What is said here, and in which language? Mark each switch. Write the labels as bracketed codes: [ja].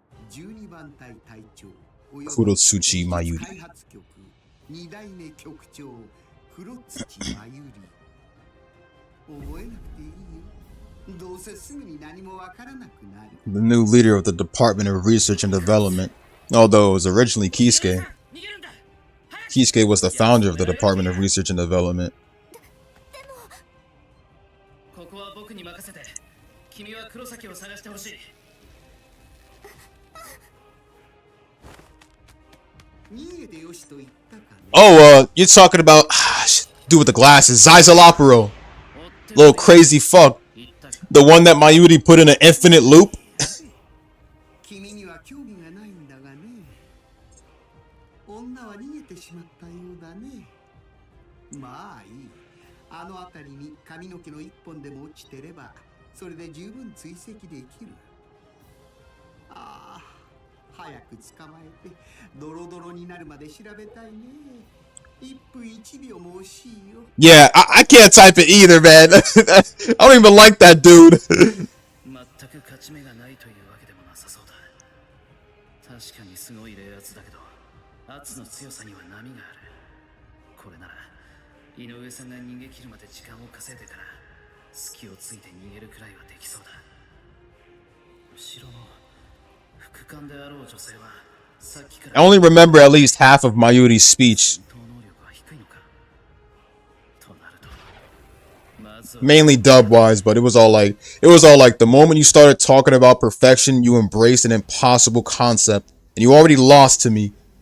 [ja] 12番隊隊長黒土まゆり。開発局2代目局長黒土まゆり。覚えなくていいよ。どうせすぐに何もわからなくなる。 [en] The new leader of the Department of Research and Development. Although it was originally Kisuke. Kisuke was the founder of the Department of Research and Development. [ja] ここは僕に任せて。君は黒崎を探してほしい。 [en] Oh, you're talking about dude with the glasses, Zaisalopero. Little crazy fuck. The one that Mayuri put in an infinite loop. [ja] 君には興味がないんだがね。女は逃げてしまったようだね。まあいい。あの辺りに髪の毛の一本でも落ちてればそれで十分追跡できる。ああ、早く捕まえてドロドロになるまで調べたいね。 1分1秒も惜しいよ。 [en] Yeah, I can't type it either, man. I don't even like that dude. [ja] 全く勝ち目がないというわけでもなさそうだ。確かにすごい冷圧だけど、圧の強さには波がある。これなら井上さんが逃げ切るまで時間を稼いでから隙をついて逃げるくらいはできそうだ。後ろの副官であろう女性はさっきから [en] I only remember at least half of Mayuri's speech. Mainly dub-wise, but it was all like the moment you started talking about perfection, you embraced an impossible concept, and you already lost to me.